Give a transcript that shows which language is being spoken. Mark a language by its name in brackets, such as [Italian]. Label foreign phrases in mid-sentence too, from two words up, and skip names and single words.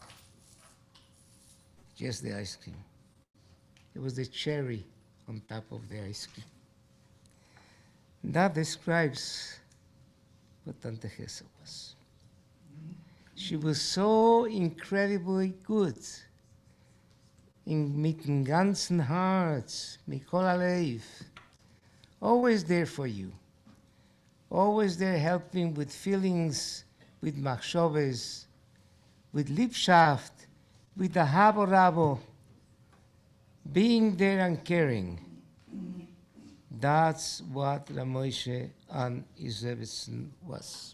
[English] Just the ice cream. It was the cherry on top of the ice cream. That describes what Tante Hessa was. She was so incredibly good [Yiddish] mit dem ganzen Herz, mit kol halev, [English] always there for you, always there helping with feelings, with machshavos, with Liebschaft, with the [Yiddish] habo rabo, [English] being there and caring. That's what Reb Moshe and his Rebbetzin was.